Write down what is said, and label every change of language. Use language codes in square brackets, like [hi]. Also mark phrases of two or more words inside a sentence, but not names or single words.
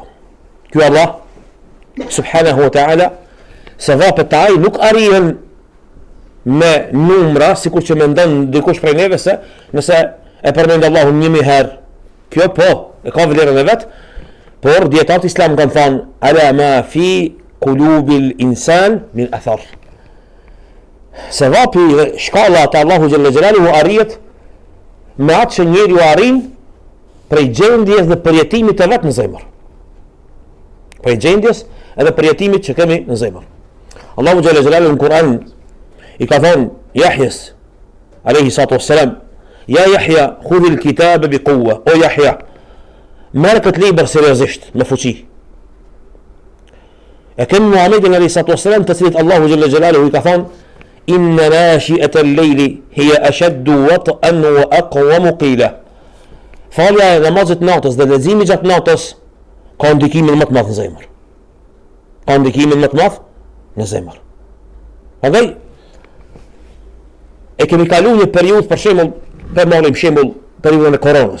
[sq] Ky Allah [ar] سبحانه وتعالى, [sq] sevapet e ai nuk arrihen me numra, sikur që mendon dikush prej neve se nëse e përmend Allahun 1000 herë, kjo po e ka vlerën e vet, por dietat islam kanë thënë [ar] على ما في قلوب الإنسان من أثر. [sq] Sevapi dhe shkalla të Allahu [ar] جل جلاله [sq] arrihet me atë që njeriu arrin prej gjendjes dhe përjetimit të vet në zemër. Prej gjendjes edhe përjetimit që kemi në zemër. Allahu [ar] جل جلاله [sq] në Kur'an i ka thënë Yahjes [ar] عليه الصلاة والسلام, يا يحيى خذ الكتاب بقوة, [sq] o Yahya, merr këtë libër seriozisht, me fuqi. E kem Muhammedin [ar] عليه الصلاة والسلام, [sq] të cilit Allahu [ar] جل جلاله [sq] i ka thënë [ar] إن ناشئة الليل هي أشد وطئا وأقوم قيلا. [sq] Falja e namazit natës dhe leximi gjatë natës ka ndikimin më të madh në zemër. Ka ndikimin më të madh në zemër. Prandaj e kemi kalu një periudhë, për shembull, për marrim shembull periudhën e koronës.